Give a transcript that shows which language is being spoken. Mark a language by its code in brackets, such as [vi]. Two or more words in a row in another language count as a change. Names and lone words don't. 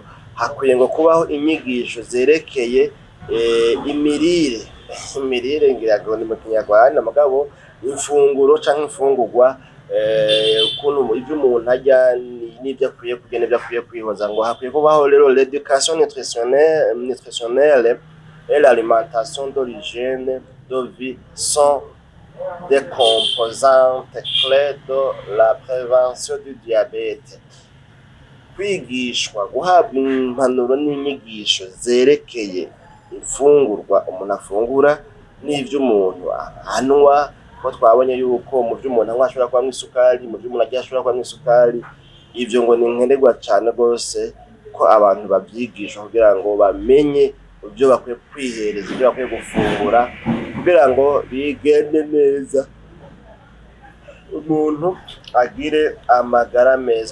[rn] Hakwiye ngo kubaho inyigisho zerekeye imirire ngirago ni mu Kinyarwanda, mugabo imfunguro canke imfungurwa ukuntu ibyo umuntu arya n'ibyo akwiye kugenda n'ibyo akwiye kwihoza. Ngo hakwiye kubaho rero [fr] l'éducation nutritionnelle et l'alimentation d'origine de vie sont des composantes clés de la prévention du diabète. [rn] Kwigishwa, guhabwa impanuro n'inyigisho zerekeye imfungurwa umuntu afungura n'ivyo umuntu anywa, ko twabonye yuko mu byo umuntu anywa ashobora kuba isukari, mu byo umuntu arya ashobora kuba isukari. Ivyo ngo ni nkenerwa cyane rwose ko abantu babyigisha kugira ngo bamenye ibyo bakwiye kwihereza, ibyo bakwiye gufungura kugira ngo bigende neza, umuntu agire amagara meza.